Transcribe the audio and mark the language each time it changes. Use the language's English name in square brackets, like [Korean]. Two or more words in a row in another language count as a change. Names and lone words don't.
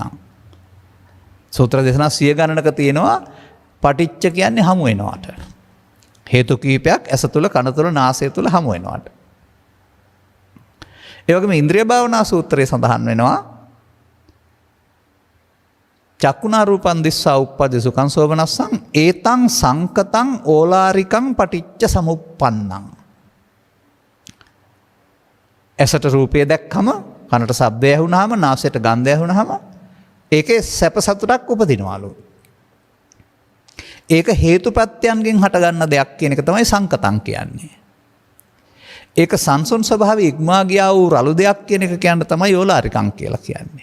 [Sinhala] සූත්‍ර දේශනා 100 ගණනක තියෙනවා පටිච්ච කියන්නේ හමු වෙනවට. හේතු කීපයක් ඇස තුල කන තුල නාසය තුල හමු වෙනවට. ඒ වගේම ඉන්ද්‍රිය භාවනා සූත්‍රයේ සඳහන් වෙනවා [Pali] චක්කුණා රූපං දිස්සා උප්පදි සුඛං සෝමනස්සං ඒතං සංකතං ඕලාරිකං පටිච්ච සමුප්පන්නං. [Sinhala] ඇසට රූපය දැක්කම කනට ශබ්දය ඇහුණාම නාසයට ගන්ධය ඇහුණාම ඒකේ සැප සතුටක් උපදිනවලු. ඒක හේතුප්‍රත්‍යයන්ගෙන් හටගන්න දෙයක් කියන එක තමයි සංකතං කියන්නේ. ඒක සංසුන් ස්වභාවය ඉක්මා ගියා වූ රළු දෙයක් කියන එක කියන්න තමයි ඕලාරිකං කියලා කියන්නේ.